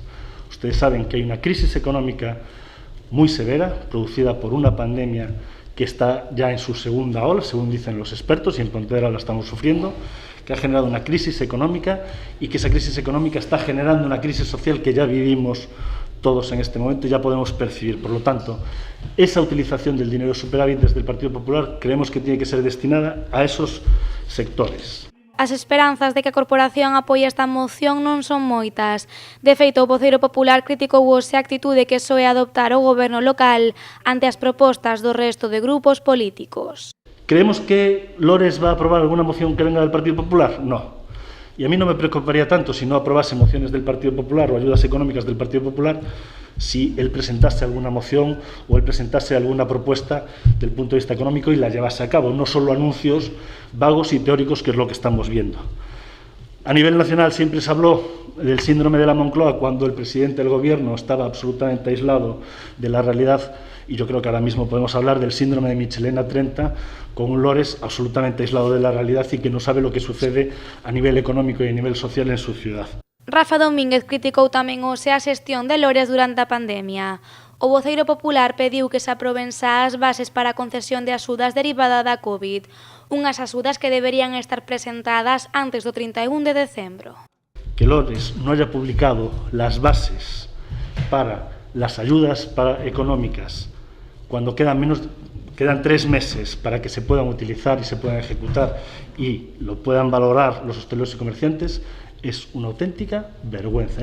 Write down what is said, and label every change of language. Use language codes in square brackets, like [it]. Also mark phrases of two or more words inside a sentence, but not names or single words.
[es] Ustedes saben que hay una crisis económica muy severa, producida por una pandemia que está ya en su segunda ola, según dicen los expertos, y en Pontevedra la estamos sufriendo, que ha generado una crisis económica y que esa crisis económica está generando una crisis social que ya vivimos todos en este momento y ya podemos percibir. Por lo tanto, esa utilización del dinero superávit desde el Partido Popular creemos que tiene que ser destinada a esos sectores. [gl] As esperanzas de que a corporación apoie esta moción non son moitas. De feito, o voceiro popular criticou hoxe a actitude que soe adoptar o goberno local ante as propostas do resto de grupos políticos. [es] ¿Creemos que Lores va a aprobar alguna moción que venga del Partido Popular? No. Y a mí no me preocuparía tanto si no aprobase mociones del Partido Popular o ayudas económicas del Partido Popular si él presentase alguna moción o él presentase alguna propuesta del punto de vista económico y la llevase a cabo, no solo anuncios vagos y teóricos, que es lo que estamos viendo. A nivel nacional siempre se habló del síndrome de la Moncloa cuando el presidente del gobierno estaba absolutamente aislado de la realidad, y yo creo que ahora mismo podemos hablar del síndrome de Michelena 30 con un Lores absolutamente aislado de la realidad y que no sabe lo que sucede a nivel económico y a nivel social en su ciudad. [gl] Rafa Domínguez criticou tamén hoxe a xestión de Lores durante a pandemia. O voceiro popular pediu que se aproben xa as bases para a concesión de axudas derivada da COVID, unhas axudas que deberían estar presentadas antes do 31 de decembro. [es] Que Lores no haya publicado las bases para las ayudas económicas cuando quedan 3 meses para que se puedan utilizar y se puedan ejecutar y lo puedan valorar los hosteleros y comerciantes, es una auténtica vergüenza.